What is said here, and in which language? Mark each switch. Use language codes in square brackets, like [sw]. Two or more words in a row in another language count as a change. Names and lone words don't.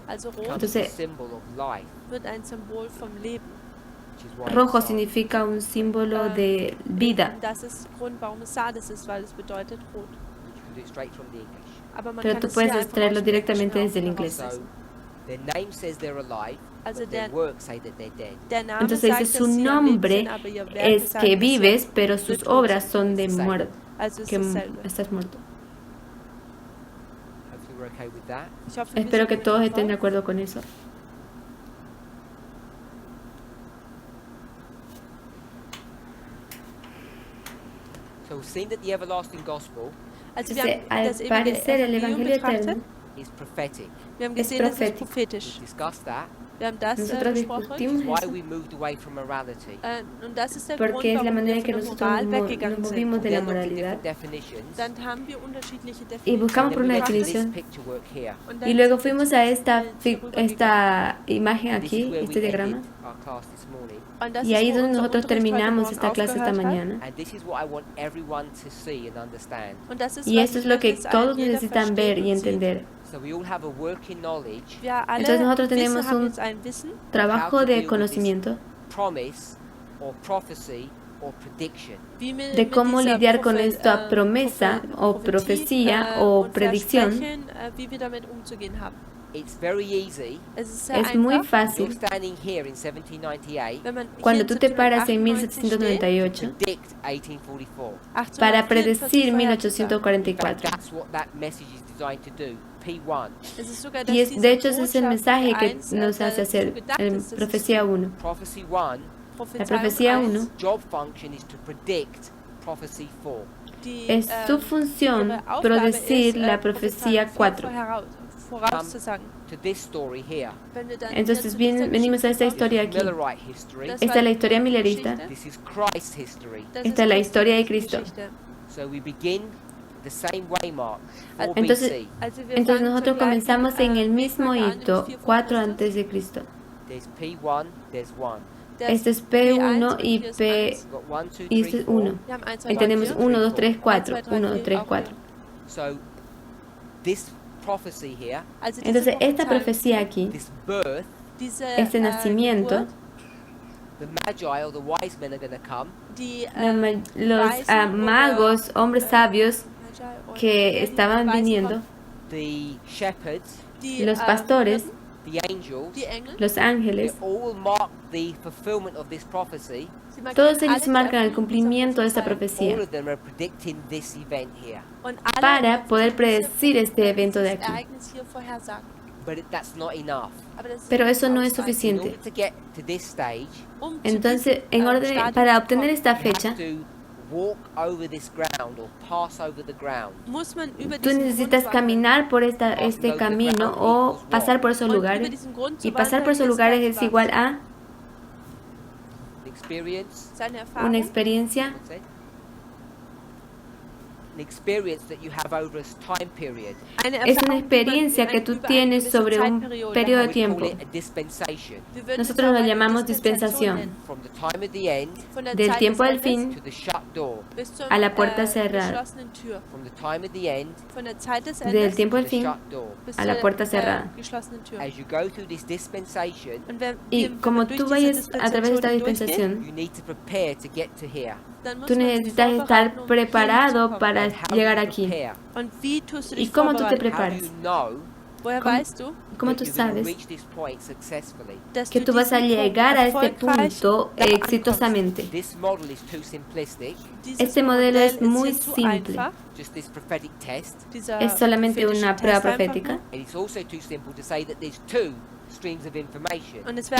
[es] Entonces rojo significa un símbolo de vida. Pero tú puedes extraerlo directamente desde el inglés. [en] Their name says they're alive, [de] Also [en] but their [de] der, [en] works say that they're dead. [de] der Name [es] Entonces [de] sagt, [es] dice, [de] dass [es] su [de] sie am Leben sind, [es] nombre [de] aber ihr Werk [es] es [de] sagt, [es] que [de] dass sie [es] vives, pero [de] tot [es] sus [de] sind. [es] obras son de muerte, [de] Also ist [es] que [de] dasselbe. [es] estás muerto. [en] Hopefully we're okay with that. [de] Ich hoffe, wir [es] Espero [de] sind [es] que [de] damit [es] todos estén de [de] d'accord. [es] acuerdo con eso. [en] So we've seen that the everlasting gospel [de] Also wir [es] Entonces, [de] haben das [es] al [de] ewige [es] parecer, el [de] Evangelium [es] Evangelio [de] betrachtet. [es] eterno [en] is prophetic. [de] Wir haben [es] es [de] gesehen, das ist [es] profético. [de] prophetisch. [en] We've discussed that. [de] Wir haben das [es] Nosotros [de] besprochen. [es] discutimos [en] Why [es] eso [en] we moved away from morality. [de] Und das ist der Grund, [es] porque es la [de] warum [es] manera [de] wir [es] en que [de] von der [es] nosotros [de] Moral [es] nos [de] weggegangen sind. [es] movimos de [en] We [es] la [en] then looked at [es] moralidad [en] different definitions. [de] Dann haben wir unterschiedliche [es] y [de] Definitionen [es] buscamos por [en] And then [es] una [en] we looked at this [es] definición. [en] picture work here. [de] und dann [es] Y luego [de] sind wir [es] fuimos [de] zu [es] a [de] diesem [es] esta, [de] Bild zurückgegangen. [es] esta imagen [en] And this is [es] aquí, [en] where [es] este [en] we [es] diagrama. [en] ended our class this morning. [de] Und das [es] Y [de] ist, [es] ahí [de] wo [es] es donde [de] unser [es] nosotros [de] Unterricht heute [es] terminamos [de] Morgen [es] esta clase esta [de] aufgehört hat. [es] mañana. [en] And this is what I want everyone to see and understand. [de] Und das ist, [es] Y [de] was [es] esto [de] ich [es] es lo que [de] möchte, dass [es] todos [de] jeder [es] necesitan [de] versteht [es] ver y [de] und sieht. [es] entender. [en] So we all have a working knowledge, [de] Wir alle [es] Entonces nosotros [de] wissen, [es] tenemos [de] haben [es] un [de] jetzt ein Wissen, [es] trabajo de conocimiento [en] promise or prophecy or prediction. [de] wie wir [es] de [de] mit [es] cómo [de] dieser [es] lidiar con esta promesa o [de] Prophetie, [es] profecía o [de] und [es] predicción. [de] Versprechen, wie wir damit umzugehen haben. [en] It's very easy. [de] Es ist sehr [es] Es muy [de] einfach, [en] You're [es] fácil [en] standing here in 1798 [de] wenn man [es] cuando [de] hier [es] tú te paras en 1798 [en] to [de] 1798 [en] predict 1844. [es] para predecir [en] In fact, [es] 1844. [en] that's what that message is designed to do. P1, [de] Es ist sogar, [es] Y [de] dass [es] es, de hecho [de] diese [es] ese es el [de] Botschaft [es] mensaje que [de] P1, [es] nos hace [de] dazu [es] hacer [de] gedacht [es] en [de] ist, dass [es] Profecía 1. [en] prophecy 1, [es] La profecía 1 [en] job function is to predict prophecy 4. [es] es su función predecir la profecía 4. [de] Vorauszusagen. [en] To this story here. [de] Wenn wir dann [es] Entonces [de] hier zu dieser [es] venimos a esta [en] This [es] historia [en] is [es] aquí. [en] Millerite history. [de] Das [es] Esta es la historia millerista. [en] This is Christ's history. [de] Das [es] Esta es la [de] Christi [es] historia de Cristo. [de] Geschichte. [en] So we begin the same way mark, 4 [es] Entonces, [en] BC. [de] Also wir [es] Entonces [de] fangen [es] nosotros [de] zum gleichen, [es] comenzamos en el mismo [de] Wegmark an, [es] hito, [de] nämlich 4 vor [es] 4 [de] Christus. [es] antes de Cristo. [en] There's P1, there's 1. [de] Der [es] Este es [de] P1 [es] P1 [de] und [es] y [de] hier ist [es] P 1. [en] We've got 1, 2, [es] y [en] 3, [es] este es [en] 4. [es] 1. [de] Wir haben 1, 2, [es] Y [de] 3, [es] tenemos [de] 4. [es] 1, 2, 3, 4. [en] 1, 2, 3, [de] 1, 2, 3, auch 4. [en] So this prophecy here, [de] Also diese [es] Entonces esta [de] Prophezeiung, [es] profecía aquí, [en] this birth, [de] diese, [es] este nacimiento, [de] Geburt, [en] the magi or the wise men are going to come. [de] die [es] los [de] Weisen [es] magos, hombres sabios [de] Magi oder [es] que [de] die [es] estaban [de] Weisen [es] viniendo, [de] kommen, [en] The shepherds, [de] die, [es] los pastores, [en] the angels, [de] die Engel, [es] los [en] they [es] ángeles, [en] all mark the fulfillment of this prophecy. [de] sie markieren [es] todos ellos [de] alle die [es] marcan el [de] Erfüllung [es] cumplimiento de [de] dieser [es] esta [en] All [es] profecía [en] of them are predicting this event here. [de] Und alle [es] para poder [de] diese- [es] predecir este evento de [de] dieses [es] aquí. [de] Ereignis hier vorhersagen. [en] But that's not enough. [de] Aber das ist [es] Pero [de] nicht [es] eso no es [de] ausreichend. [en] In [es] suficiente. [en] order to get to this stage, [de] Um zu [es] Entonces, [de] diesem, [es] en orden, [de] Stadium [es] para [de] zu [es] obtener [de] kommen, [es] esta [en] you [es] fecha, [en] have to walk over this ground or pass over the ground. [de] muss man über [es] tú [de] diesen [es] necesitas [de] Grund wandern. [es] caminar por este camino o pasar por esos [de] Und über [es] lugares. [de] diesen Grund zu [es] Y pasar por [de] wandern [es] esos [de] ist [es] lugares [de] gleich [es] es igual a [en] An experience, [de] seine Erfahrung, [es] una experiencia, [en] that's it. An experience that you have over a time period. [de] eine [es] es una [de] Erfahrung, die man [es] experiencia que tú [de] über eine [es] tienes [de] gewisse [es] sobre un [de] Zeitperiode [es] periodo de [de] hat. [en] We call [es] tiempo. [en] it a dispensation. [de] Wir würden [es] Nosotros [de] es auch [es] lo [de] eine [es] llamamos [de] Dispensation [es] dispensación. [de] nennen. [en] From the time of the end [de] Von der [es] Del [de] Zeit [es] tiempo [de] des [es] del fin [de] Endes [en] to the shut door. [de] bis zur [es] a la puerta cerrada. [de] geschlossenen Tür. [en] From the time of the end [de] Von der Zeit des [es] Del [de] Endes [es] tiempo [en] to [es] del [en] the [es] fin [en] shut door. [de] bis [es] a la [de] zur [es] puerta cerrada. [de] geschlossenen Tür. [en] As you go through this dispensation, [de] Und wenn [es] Y [de] wir [es] como [de] durch [es] tú [de] diese [es] vayas a través de esta [de] Dispensation durchgehen, [es] dispensación, [en] you need to prepare to get to here. [de] dann muss [es] tú [de] man sich [es] necesitas estar [de] vorbereiten, um [es] preparado [de] hinzukommen. [es] para [en] And how [es] llegar [en] do you [es] aquí. [en] prepare? [de] Und wie tust du [es] ¿Y [de] dich [es] cómo tú te [de] vorbereiten? [en] How do [es] preparas? [en] you know [de] Woher [es] ¿Cómo- [de] weißt du, [es] ¿Cómo [en] that [es] tú [en] you're going to [es] sabes [en] reach this point successfully? [de] dass [es] que [de] du [es] tú vas a [de] diesen Punkt [es] llegar a este [de] erfolgreich [es] punto [de] da ankommst? [es] exitosamente? [en] This model is too simplistic. [de] Dieses [es] Este modelo [de] Modell [es] es muy [de] hier zu [es] simple. [de] einfach, [en] Just this prophetic test. [de] dieser [es] Es solamente [de] prophetische [es] una prueba [de] Test einfach [es] profética. [de] nur. [en] And it's also too simple to say that there's two streams of information. [de] Und es wäre